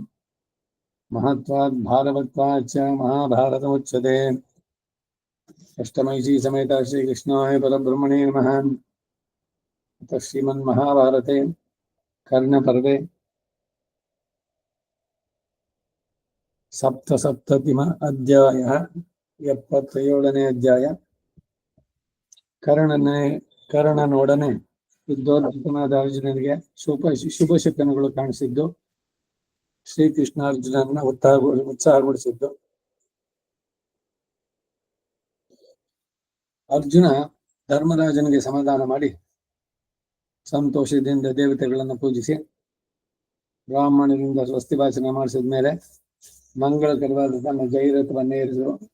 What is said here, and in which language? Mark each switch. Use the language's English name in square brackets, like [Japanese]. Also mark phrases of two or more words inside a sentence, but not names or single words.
[Sanskrit] महत्त्वात् भारवत्वाच्च महाभारतमुच्यते. अष्टमैषी समेत श्रीकृष्णाय परब्रह्मणे नमः. अतः श्रीमन्महाभारते कर्णपर्वे सप्तसप्ततिम अध्यायः 77ನೇ ಅಧ್ಯಾಯ. [Kannada] ಕರ್ಣನೊಡನೆ ಯುದ್ಧೋದ್ಯುಕ್ತನಾದ ಅರ್ಜುನನಿಗೆ ಶುಭ ಶಕನಗಳು ಕಾಣಿಸಿದ್ದು, ಶ್ರೀಕೃಷ್ಣ ಅರ್ಜುನನ್ನ ಉತ್ಸಾಹಗೊಳಿಸಿದ್ದು. ಅರ್ಜುನ ಧರ್ಮರಾಜನಿಗೆ ಸಮಾಧಾನ ಮಾಡಿ ಸಂತೋಷದಿಂದ ದೇವತೆಗಳನ್ನು ಪೂಜಿಸಿ ಬ್ರಾಹ್ಮಣರಿಂದ ಸ್ವಸ್ತಿ ಭಾಷಣ ಮಾಡಿಸಿದ ಮೇಲೆ ಮಂಗಳಕರವಾದ ತನ್ನ ಜೈರಥವನ್ನೇ ಏರಿಸಿದರು.